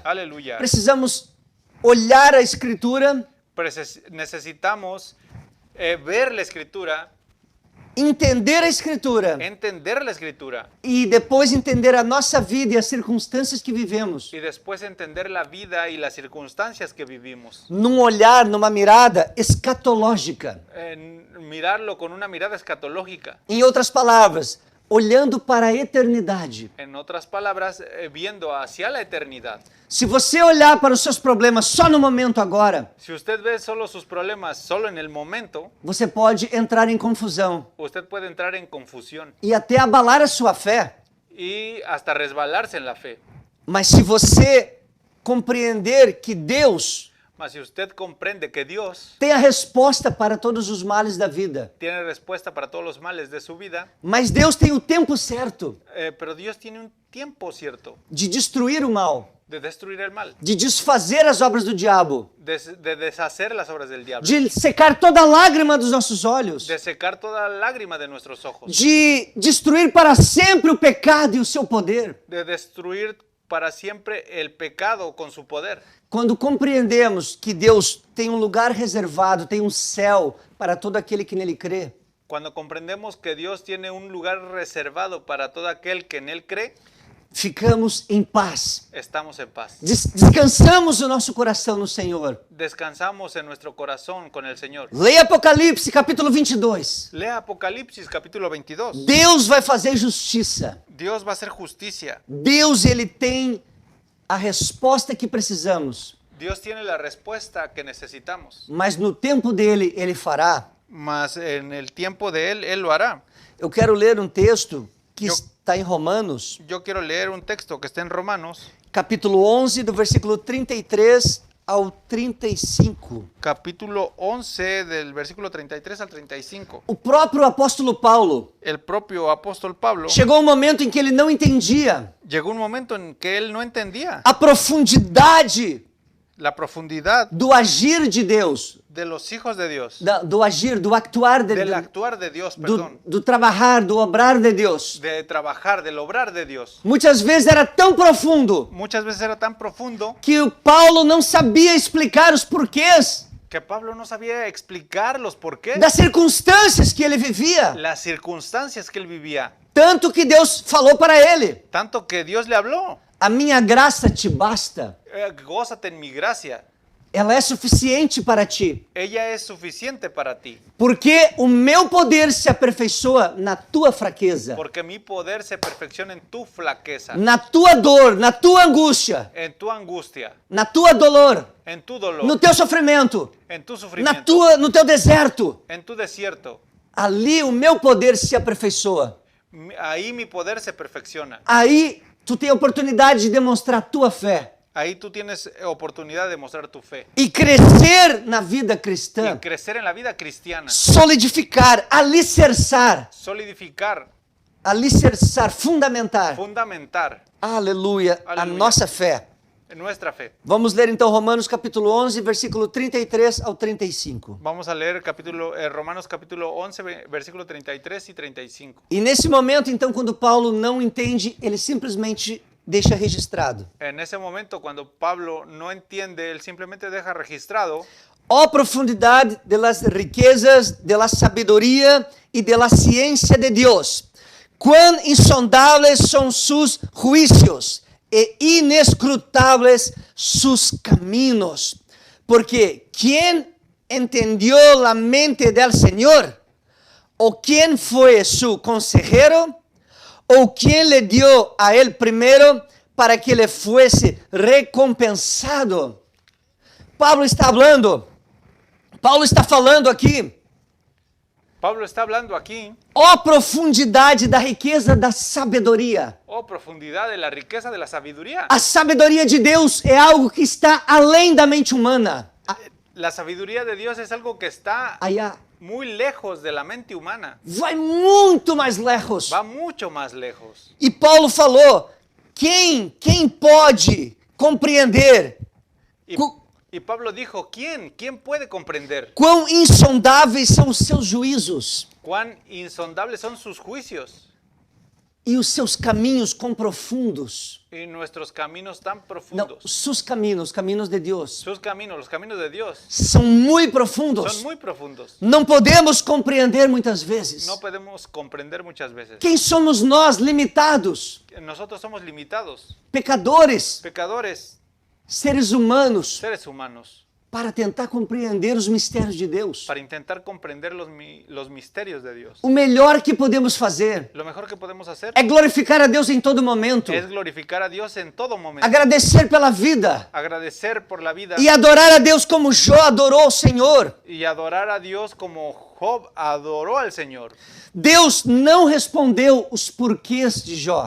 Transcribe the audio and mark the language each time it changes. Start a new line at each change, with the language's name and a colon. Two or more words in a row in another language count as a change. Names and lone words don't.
Spanish: Aleluya.
Portuguese: Precisamos olhar a Escritura,
Spanish: Necesitamos ver la Escritura,
Portuguese: entender a Escritura
Spanish: entender la Escritura
Portuguese: e depois entender a nossa vida e as circunstâncias que vivemos.
Spanish: y después entender la vida y las circunstancias que vivimos.
Portuguese: Num olhar, numa mirada escatológica.
Spanish: Mirarlo con una mirada escatológica.
Portuguese: Em outras palavras, olhando para a eternidade.
Spanish: En otras palabras, viendo hacia la eternidad.
Portuguese: Se você olhar para os seus problemas só no momento agora,
Spanish: Si usted ve solo sus problemas solo en el momento,
Portuguese: você pode entrar em confusão
Spanish: usted puede entrar en confusión
Portuguese: e até abalar a sua fé.
Spanish: y hasta resbalarse en la fe.
Portuguese: Mas se você compreender que Deus
Spanish: Mas si usted comprende que Dios
Portuguese: tem a resposta para todos os males da vida,
Spanish: tiene respuesta para todos los males de su vida,
Portuguese: mas Deus tem o tempo certo
Spanish: pero Dios tiene un tiempo cierto
Portuguese: de destruir o mal,
Spanish: de destruir el mal,
Portuguese: de desfazer as obras do diabo,
Spanish: de deshacer las obras del diablo,
Portuguese: de secar toda lágrima dos nossos olhos,
Spanish: de secar toda lágrima de nuestros ojos,
Portuguese: de destruir para sempre o pecado e o seu poder.
Spanish: de destruir para siempre el pecado con su poder.
Portuguese: Quando compreendemos que Deus tem um lugar reservado, tem um céu para todo aquele que nele crê,
Spanish: Cuando comprendemos que Dios tiene un lugar reservado para todo aquel que en Él cree,
Portuguese: ficamos em paz.
Spanish: estamos en paz.
Portuguese: Descansamos o nosso coração no Senhor.
Spanish: Descansamos en nuestro corazón con el Señor.
Portuguese: Leia Apocalipse, capítulo 22.
Spanish: Lea Apocalipsis capítulo 22.
Portuguese: Deus vai fazer justiça.
Spanish: Dios va a hacer justicia.
Portuguese: Deus, ele tem a resposta que precisamos.
Spanish: Dios tiene la respuesta que necesitamos.
Portuguese: Mas no tempo dele, ele fará.
Spanish: Mas en el tiempo de Él, Él lo hará.
Portuguese: Eu quero ler um texto que Eu- está em Romanos,
Spanish: Yo quiero leer un texto que está en Romanos,
Portuguese: capítulo 11, do versículo 33 ao 35.
Spanish: capítulo 11, del versículo 33 al 35.
Portuguese: O próprio apóstolo Paulo
Spanish: El propio apóstol Pablo,
Portuguese: chegou um momento em que ele não entendia
Spanish: llegó un momento en que él no entendía
Portuguese: a profundidade
Spanish: la profundidad
Portuguese: do agir de Deus,
Spanish: de los hijos de Dios,
Portuguese: do agir, do actuar de
Spanish: del
Portuguese: Deus,
Spanish: actuar de Dios, perdón,
Portuguese: do trabalhar, do obrar de Deus.
Spanish: de trabajar, del obrar de Dios.
Portuguese: Muitas vezes era tão profundo
Spanish: Muchas veces era tan profundo
Portuguese: que o Paulo não sabia explicar os porquês
Spanish: que Pablo no sabía explicar los por qué,
Portuguese: das circunstâncias que ele vivia,
Spanish: las circunstancias que él vivía.
Portuguese: tanto que Deus falou para ele:
Spanish: Tanto que Dios le habló,
Portuguese: a minha graça te basta,
Spanish: gózate en mi gracia,
Portuguese: ela é suficiente para ti,
Spanish: ella es suficiente para ti,
Portuguese: porque o meu poder se aperfeiçoa na tua fraqueza,
Spanish: porque mi poder se perfecciona en tu flaqueza,
Portuguese: na tua dor, na tua angústia,
Spanish: en tu angustia,
Portuguese: na tua dolor,
Spanish: en tu dolor,
Portuguese: no teu sofrimento,
Spanish: en tu sufrimiento,
Portuguese: no teu deserto.
Spanish: en tu desierto.
Portuguese: Ali o meu poder se aperfeiçoa.
Spanish: Ahí mi poder se perfecciona.
Portuguese: Aí tu tem a oportunidade de demonstrar a tua fé
Spanish: Ahí tú tienes oportunidad de mostrar tu fe
Portuguese: e crescer na vida
Spanish: y cristã, crecer en la vida cristiana,
Portuguese: solidificar, alicerçar, fundamentar.
Spanish: fundamentar
Portuguese: Aleluia, a Aleluia. nossa fé.
Spanish: nuestra fe.
Portuguese: Vamos ler então Romanos capítulo 11, versículo 33 ao 35.
Spanish: Vamos a leer Romanos capítulo 11, versículo 33 y 35.
Portuguese: E nesse momento, então, quando Paulo não entende, ele simplesmente deixa registrado.
Spanish: En ese momento, cuando Pablo no entiende, él simplemente deja registrado:
Portuguese: Ó profundidade
Spanish: de las riquezas, de la sabedoria e de la ciencia de Deus, quão insondables são sus juicios e inescrutables sus caminos. Porque ¿quién entendió la mente del Señor? ¿O quién fue su consejero? ¿O quién le dio a él primero para que le fuese recompensado?
Portuguese: Paulo está falando aqui.
Spanish: Pablo está hablando aquí,
Portuguese: Ó profundidade da riqueza da sabedoria.
Spanish: oh profundidad de la riqueza de la sabiduría.
Portuguese: A sabedoria de Deus é algo que está além da mente humana.
Spanish: La sabiduría de Dios es algo que está Allá muy lejos de la mente humana.
Portuguese: vai muito mais lejos.
Spanish: Va mucho más lejos.
Portuguese: E Paulo falou: quem pode compreender
Spanish: Y, y Pablo dijo: ¿Quién puede comprender
Portuguese: quão insondáveis são os seus juízos
Spanish: cuán insondables son sus juicios
Portuguese: e os seus caminhos quão profundos?
Spanish: y nuestros caminos tan
Portuguese: Não,
Spanish: profundos?
Portuguese: seus caminhos, caminhos de Deus,
Spanish: Sus caminos, los caminos de Dios,
Portuguese: são muito profundos.
Spanish: son muy profundos.
Portuguese: Não podemos compreender muitas vezes.
Spanish: No podemos comprender muchas veces.
Portuguese: Quem somos nós, limitados,
Spanish: Nosotros somos limitados,
Portuguese: pecadores,
Spanish: pecadores,
Portuguese: seres humanos,
Spanish: seres humanos.
Portuguese: para tentar compreender os mistérios de Deus.
Spanish: para intentar comprender los misterios de Dios.
Portuguese: O melhor que podemos fazer
Spanish: Lo mejor que podemos hacer
Portuguese: é glorificar a Deus em todo momento,
Spanish: es glorificar a Dios en todo momento,
Portuguese: agradecer pela vida
Spanish: agradecer por la vida
Portuguese: e adorar a Deus como Jó adorou ao Senhor.
Spanish: y adorar a Dios como Job adoró al Señor.
Portuguese: Deus não respondeu os porquês de Jó.